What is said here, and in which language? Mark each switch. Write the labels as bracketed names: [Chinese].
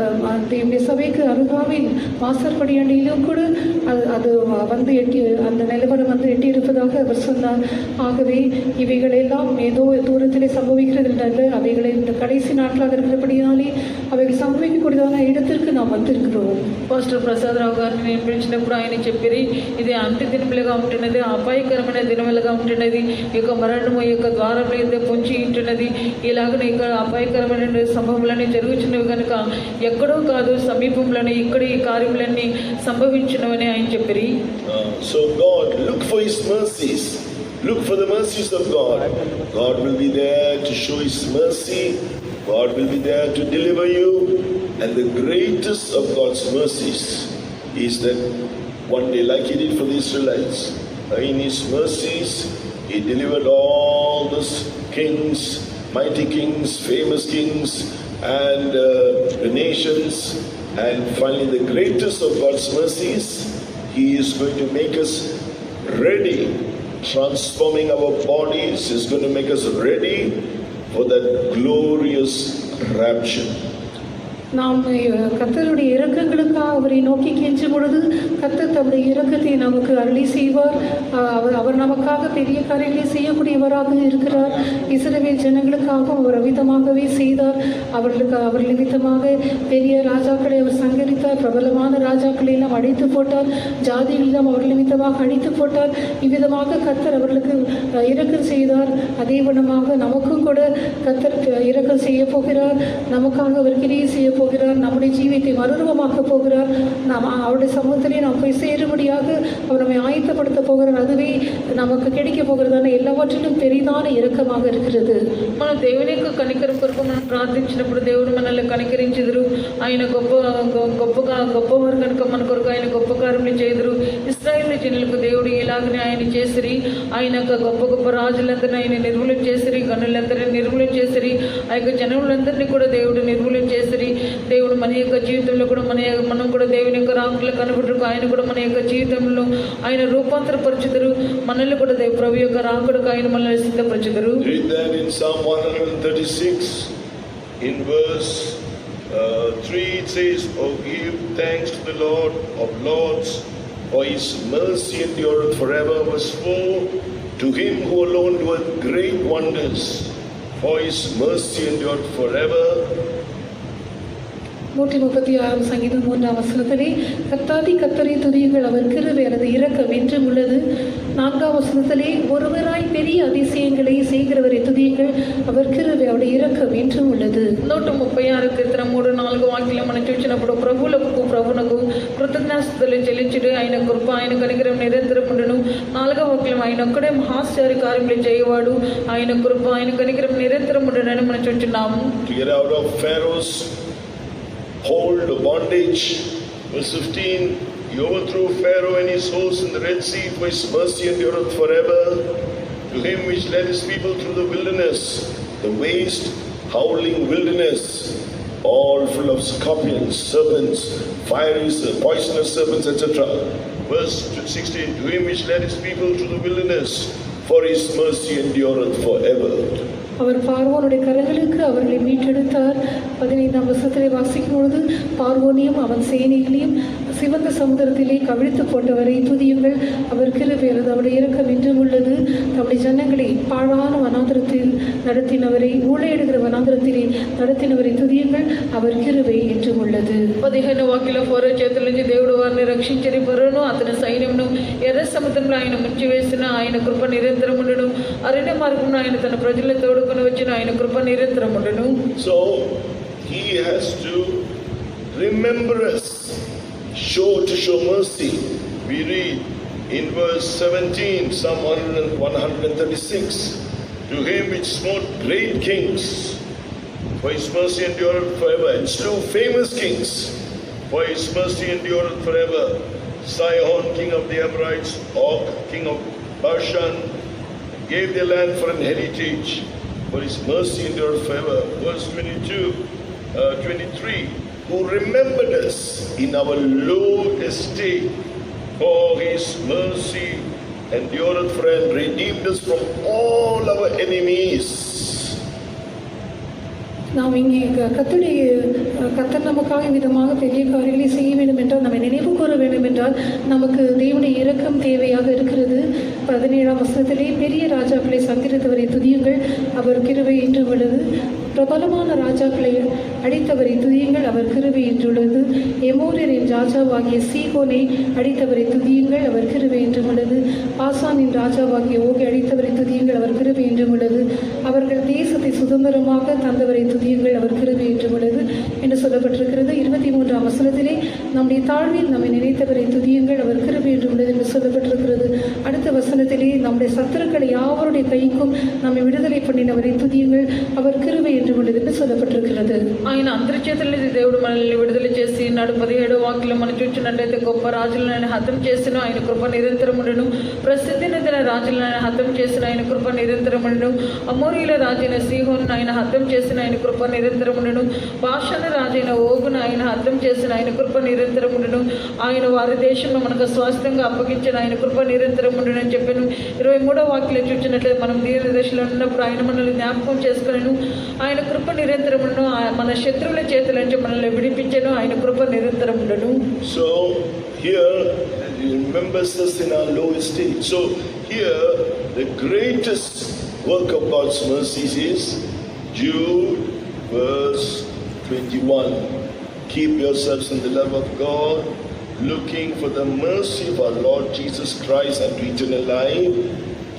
[Tamil] அந்த சபைக்கு அருகாவில் வாசற்படியாண்டியிலும் கூட அது வந்து அந்த நிலவரம் வந்து எட்டியிருப்பதாக அவர் சொன்னார். ஆகவே இவைகளெல்லாம் ஏதோ தூரத்திலே சம்பவிக்கிறது என்றால் அவைகளை இந்த கடைசி நாட்களாக இருக்கிறபடியாலே அவைகள் சம்பவிக்கக்கூடியதான இடத்திற்கு நாம் வந்திருக்கிறோம். [Telugu] పాస్టర్ ప్రసాదరావు గారిని నేను పిలిచినప్పుడు ఆయన చెప్పిరి, ఇది అంత్య దినములుగా ఉంటున్నది, అపాయకరమైన దినములుగా ఉంటున్నది, ఈ యొక్క మరణము ఈ యొక్క ద్వారంలో అయితే పొంచి ఉంటున్నది, ఇలాగనే ఇక్కడ అపాయకరమైన సంభవములన్నీ జరుగుతున్నవి కనుక ఎక్కడో కాదు సమీపంలోనే ఇక్కడ ఈ కార్యములన్నీ సంభవించినవని ఆయన చెప్పిరి. [English] So God, look for His mercies. Look for the mercies of God. God will be there to show His mercy. God will be there to deliver you. And the greatest of God's mercies is that one day, like He did for the Israelites, in His mercies, He delivered all those kings, mighty kings, famous kings, and the nations. And finally, the greatest of God's mercies, He is going to make us ready, transforming our bodies, is going to make us ready for that glorious rapture. [Tamil] நாம் கர்த்தருடைய இரக்கங்களுக்காக அவரை நோக்கி கெஞ்சும் பொழுது கர்த்தர் தம்முடைய இரக்கத்தை நமக்கு அருளி செய்வார். அவர் நமக்காக பெரிய காரியங்களை செய்யக்கூடியவராக இருக்கிறார். இஸ்ரவேல் ஜனங்களுக்காகவும் அவர் அவிதமாகவே செய்தார். அவர் நிமித்தமாக பெரிய ராஜாக்களை அவர் சங்கரித்தார். பிரபலமான ராஜாக்களை எல்லாம் அழித்து போட்டார். ஜாதிகளெல்லாம் அவர் நிமித்தமாக அழித்து போட்டார். இவ்விதமாக கர்த்தர் அவர்களுக்கு இரக்கம் செய்தார். அதே வண்ணமாக நமக்கும் கூட கர்த்தர் இரக்கம் செய்ய போகிறார். நமக்காக அவர் கிரியை செய்ய போகிறார். நம்முடைய ஜீவியத்தை மறுரூபமாக்க போகிறார். நாம் அவருடைய சமூகத்திலே நாம் போய் சேரும்படியாக அவர் நம்மை ஆயத்தப்படுத்த போகிறார். அதுவே நமக்கு கிடைக்க போகிறதான எல்லாவற்றிலும் பெரிதான இரக்கமாக இருக்கிறது. [Telugu] మనం దేవుని యొక్క కనికరం కొరకు మనం ప్రార్థించినప్పుడు దేవుడు మనల్ని కనికరించెదరు. ఆయన గొప్పవారు కనుక మన కొరకు ఆయన గొప్ప కార్యములు చేయుదురు. ఇశ్రాయేలు జనులకు దేవుడు ఇలాగనే ఆయన చేసిరి. ఆయన గొప్ప గొప్ప రాజులందరినీ ఆయన నిర్మూలన చేసిరి, గనులందరినీ నిర్మూలన చేసిరి, ఆ యొక్క జనములందరినీ కూడా దేవుడు నిర్మూలన చేసిరి. దేవుడు మన యొక్క జీవితంలో కూడా మనం కూడా దేవుని యొక్క రాకులు కనబడుకు ఆయన కూడా మన యొక్క జీవితంలో ఆయన రూపాంతరపరచుదురు. మనల్ని కూడా ప్రభు యొక్క రాకుడుకు ఆయన మనల్ని సిద్ధపరచుదురు. [English] Read that in Psalm 136 in verse 3 it says, "Oh, give thanks to the Lord of Lords, for His mercy endureth forever." Verse 4, "To Him who alone doeth great wonders, for His mercy endureth forever." [Tamil] 136 சங்கீதம் 3ஆம் வசனத்திலே கர்த்தாதி கர்த்தரை துதியுங்கள், அவர் கிருபை அல்லது இரக்கம் என்றும் உள்ளது. 4ஆம் வசனத்திலே ஒருவராய் பெரிய அதிசயங்களை செய்கிறவரை துதியுங்கள், அவர் கிருபை அவருடைய இரக்கம் என்றும் உள்ளது. [Telugu] 136 కీర్తన 3-4 వాక్యాలు మనం చూసినప్పుడు ప్రభువునకు కృతజ్ఞతాస్తుతులు చెల్లించుడు, ఆయన కృప ఆయన కనికరం నిరంతరం ఉండును. 4వ వాక్యం ఆయన ఒక్కడే మహాశ్చర్య కార్యములు చేయవాడు, ఆయన కృప ఆయన కనికరం నిరంతరం ఉండునని మనం చూస్తున్నాము. [English] To get out of Pharaoh's hold of bondage. Verse 15, He overthrew Pharaoh and his host in the Red Sea, for His mercy endureth forever. To Him which led His people through the wilderness, the waste, howling wilderness, all full of scorpions, serpents, fiery, poisonous serpents, etc. Verse 16, To Him which led His people through the wilderness, for His mercy endureth forever. [Tamil] அவர் பார்வோனுடைய கரங்களுக்கு அவர்களை மீட்டெடுத்தார். 15ஆம் வசனத்திலே வாசிக்கும் பொழுது பார்வோனையும் அவன் சேனைகளையும் சிவந்த சமுதிரத்திலே கவிழ்த்து போட்டவரை துதியுங்கள், அவர் கிருபை அவருடைய இரக்கம் என்றும் உள்ளது. தம்முடைய ஜனங்களை பாழான வனாந்திரத்தில் நடத்தினவரை, ஊழையிடுகிற வனாந்திரத்திலே நடத்தினவரை துதியுங்கள், அவர் கிருபை என்றும் உள்ளது. [Telugu] 15వ వాక్యంలో ఫరో చేతుల నుంచి దేవుడు వారిని రక్షించని ఫరోను అతని సైన్యమును ఎర్ర సముద్రంలో ఆయన ముంచివేసిన ఆయన కృప నిరంతరం ఉండును. అరణ్య మార్గంలో ఆయన తన ప్రజలను తోడుకొని వచ్చిన ఆయన కృప నిరంతరం ఉండును. [English] So He has to remember us, to show mercy. We read in verse 17, Psalm 136, To Him which smote great kings, for His mercy endureth forever, and slew famous kings, for His mercy endureth forever. Sihon, king of the Amorites, Og, king of Bashan, gave their land for an heritage, for His mercy endureth forever. Verse 23, who remembered us in our low estate, for His mercy endureth forever, and redeemed us from all our enemies. [Tamil] நாம் இங்கே கர்த்தர் நமக்காக விதமாக பெரிய காரியங்களை செய்ய வேண்டும் என்றால், நம்மை நினைவு கூற வேண்டும் என்றால் நமக்கு தேவனுடைய இரக்கம் தேவையாக இருக்கிறது. 17ஆம் வசனத்திலே பெரிய ராஜாக்களை சங்கரித்தவரை துதியுங்கள், அவர் கிருபை என்று உள்ளது. பிரபலமான ராஜாக்களை அடித்தவரை துதியுங்கள், அவர் கிருபை என்றுள்ளது. எமோரியரின் ராஜாவாகிய சீகோனை அடித்தவரை துதியுங்கள், அவர் கிருபை என்றும் உள்ளது. பாசானின் ராஜாவாகிய ஓகை அடித்தவரை துதியுங்கள், அவர் கிருபை என்றும் உள்ளது. அவர்கள் தேசத்தை சுதந்திரமாக தந்தவரை துதியுங்கள், அவர் கிருபை என்றும் உள்ளது என்று சொல்லப்பட்டிருக்கிறது. 23ஆம் வசனத்திலே நம்முடைய தாழ்வில் நம்மை நினைத்தவரை துதியுங்கள், அவர் கிருபை என்றும் உள்ளது என்று சொல்லப்பட்டிருக்கிறது. அடுத்த வசனத்திலே நம்முடைய சத்துருக்களை யாவருடைய கைக்கும் நம்மை விடுதலை பண்ணினவரை துதியுங்கள், அவர் கிருபை என்றும் உள்ளது என்று சொல்லப்பட்டிருக்கிறது. [Telugu] ఆయన అంతర్చేతుల్ని దేవుడు మనల్ని విడుదల చేసి 17 వాక్యం మనం చూచినట్లయితే గొప్ప రాజులను ఆయన హతం చేసిన ఆయన కృప నిరంతరముండును. ప్రసిద్ధి నదిన రాజులను ఆయన హతం చేసిన ఆయన కృప నిరంతరముండును. అమోరీల రాజైన సీహోను ఆయన హతం చేసిన ఆయన కృప నిరంతరముండును. భాషణ రాజైన ఓగును ఆయన హతం చేసిన ఆయన కృప నిరంతరముండును. ఆయన వారి దేశంలో మనకు స్వాస్థ్యంగా అప్పగించిన ఆయన కృప నిరంతరముండును అని చెప్పాను. 23వ వాక్యం చూచినట్లయితే మనం దీన దశలో ఉన్నప్పుడు ఆయన మనల్ని జ్ఞాపకం చేసుకున్నాను. ఆయన కృప నిరంతరముండును. మన శత్రువుల చేతుల నుంచి మనల్ని విడిపించను. ఆయన కృప నిరంతరముండును. [English] So here, remember us in our lowest state. So here, the greatest work of God's mercies is Jude verse 21. Keep yourselves in the love of God, looking for the mercy of our Lord Jesus Christ unto eternal life.